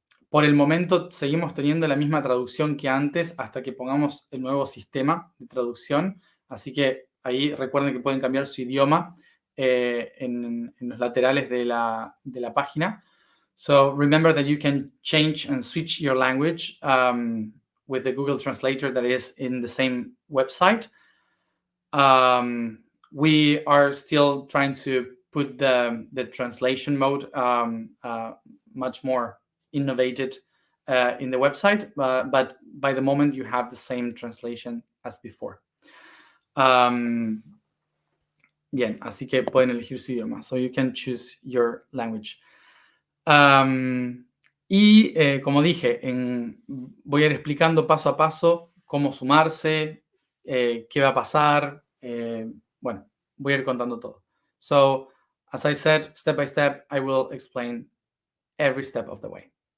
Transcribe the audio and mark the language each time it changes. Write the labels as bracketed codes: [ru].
[es] Por el momento seguimos teniendo la misma traducción que antes hasta que pongamos el nuevo sistema de traducción. Así que ahí recuerden que pueden cambiar su idioma en los laterales de la página. [en] So remember that you can change and switch your language with the Google Translator that is in the same website. We are still trying to put the translation mode much more innovated in the website, but by the moment you have the same translation as before. [es] Bien, así que pueden elegir su idioma. [en] So you can choose your language. [es] Como dije, voy a ir explicando paso a paso cómo sumarse, qué va a pasar. Bueno, voy a ir contando todo. [en] So, as I said, step by step, I will explain every step of the way.